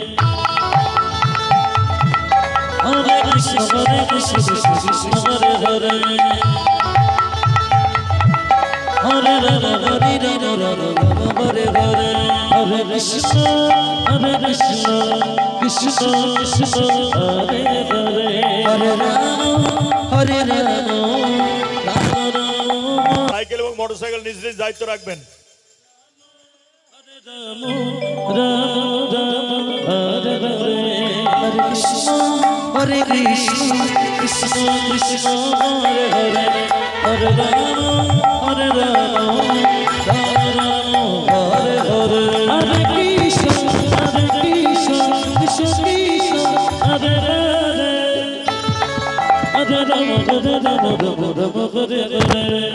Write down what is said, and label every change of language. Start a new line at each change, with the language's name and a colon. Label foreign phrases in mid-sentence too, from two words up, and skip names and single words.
Sanskrit: হরে কৃষ্ণ হরে হরে হরে রাম হরে রাম হরে হরে হরে কৃষ্ণ কৃষ্ণ কৃষ্ণ হরে হরে হরে রাম হরে রাম
Bangla: সাইকেল এবং মোটরসাইকেল নিজ নিজ দায়িত্ব রাখবেন।
Sanskrit: হরে রাম রাম হরে হরে হরে কৃষ্ণ কৃষ্ণ কৃষ্ণ হরে হরে হরে রাম হরে রাম রাম হরে হরে হরে কৃষ্ণ কৃষ্ণ কৃষ্ণ হরে হরে হরে রাম হরে রাম হরে হরে